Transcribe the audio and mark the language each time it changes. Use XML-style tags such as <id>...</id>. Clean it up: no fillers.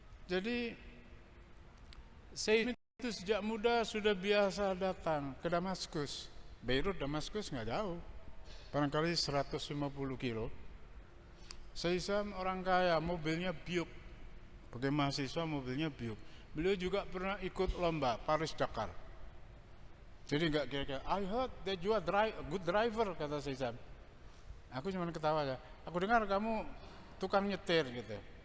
<id>Jadi saya itu sejak muda sudah biasa datang ke Damaskus. Beirut, Damaskus nggak jauh, barangkali 150 kilo. Saya orang kaya, mobilnya Buick. Sebagai mahasiswa mobilnya Buick. Beliau juga pernah ikut lomba Paris Dakar. Jadi nggak kira-kira,</id> <en>I heard that you are good driver,</en> <id>kata Syam. Aku cuma ketawa aja. Aku dengar kamu tukang nyetir gitu.</id>